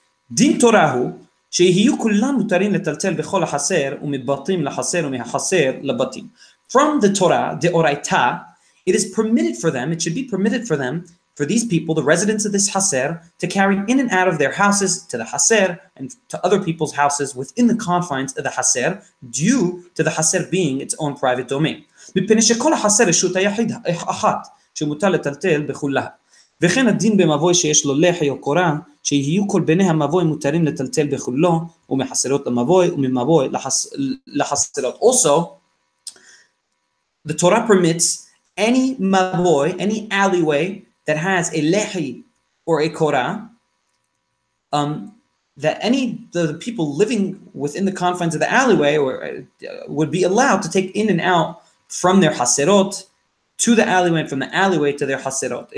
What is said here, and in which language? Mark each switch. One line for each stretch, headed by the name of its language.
Hebrew: דין תורה הוא שיהיו כולם מותרים לטלטל בכל החסר ומבתים לחסר ומהחסר לבתים.
English: From the Torah, the Oraita, it is permitted for them, it should be permitted for them, for these people, the residents of this haser, to carry in and out of their houses to the haser and to other people's houses within the confines of the haser, due to the haser being its own private domain.
Hebrew: מפני שכל החסר רשות היחיד אחת שמותר לטלטל בכולה. וכן הדין במבוי שיש לו לחי או קורה, שיהיו כל בני המבוי מותרים לטלטל בכולו, ומחסרות למבוי וממבוי לחסרות.
English: Also, the Torah permits any mavoy, any alleyway that has a lehi or a korah, that the people living within the confines of the alleyway would be allowed to take in and out from their haserot to the alleyway and from the alleyway to their haserot.